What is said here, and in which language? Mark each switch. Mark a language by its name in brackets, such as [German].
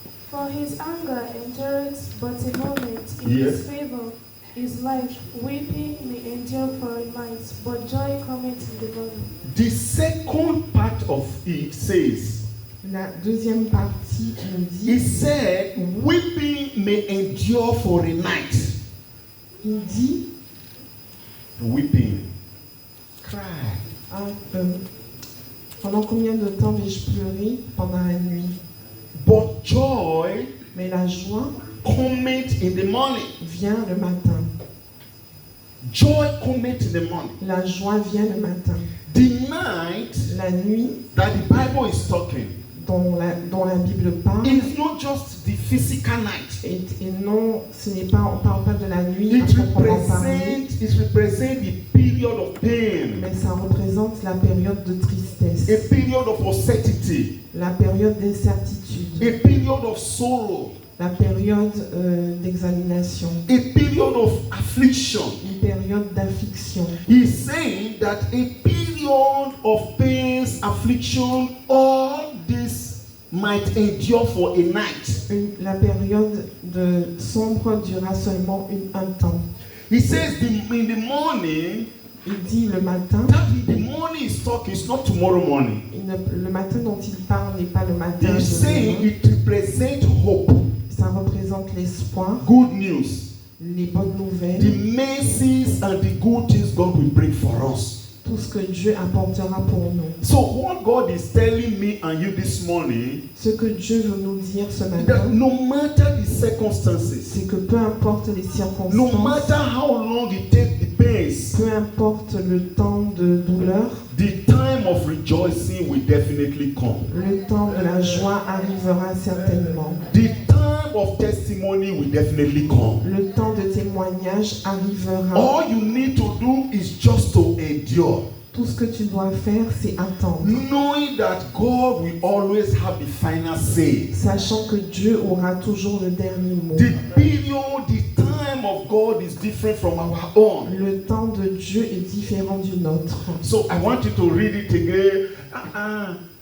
[English] For his anger endures but a moment, in his favor is life. Weeping may endure for a night, but joy cometh in the morning. The second part of it says, [French] La deuxième partie nous [English] he [French] dit, [English] said, weeping may endure for a night. [French] il dit, [English] Weeping. Cry. [French] ah, pendant combien de temps vais-je pleurer? Pendant la nuit. [English] But joy [French] Mais la joie [English] cometh in the morning. [French] vient le matin. [English] Joy cometh in the morning. [French] La joie vient le matin. [English] The night [French] La nuit [English] that the Bible is talking [French] dont la Bible parle, [English] is not just the physical night. [French] et non, ce n'est pas, on parle pas de la nuit à [English] It [French] proprement parler, [English] represents the period of pain, [French] mais ça représente la période de [English] a [French] tristesse, [English] period of uncertainty, [French] la période d'incertitude, [English] a period of sorrow, [French] la période d'examination, [English] a period of affliction. [French] une période d'affliction. [English] He's saying that a period of pains, affliction, all this might endure for a night. [French] La période de sombre durera seulement un temps. [English] He says in the morning, [French] Il dit le matin, [English] that the morning is talking, it's not tomorrow morning. [French] le matin dont il parle n'est pas le matin. [English] He's [French] de [English] saying [French] demain. [English] it represents hope, [French] Ça représente l'espoir, [English] good news, [French] les bonnes nouvelles, [English] mercies and the good things God will bring for us. [French] tout ce que Dieu apportera pour nous. [English] So what God is telling me and you this morning, [French] Ce que Dieu veut nous dire ce [English] that [French] matin, [English] no matter the circumstances, [French] c'est que peu importe les [English] no [French] circonstances, [English] matter how long it takes the pains, [French] peu importe le temps de douleur, [English] the time of rejoicing will definitely come. [French] le temps de la joie arrivera certainement. [English] The time of testimony will definitely come. [French] Le temps de témoignage arrivera. [English] All you need to do is just to endure, [French] Tout ce que tu dois faire, c'est attendre, [English] knowing that God will always have the final say. [French] sachant que Dieu aura toujours le dernier mot. [English] The period, the time of God is different from our own. [French] Le temps de Dieu est différent du nôtre. [English] So I want you to read it again.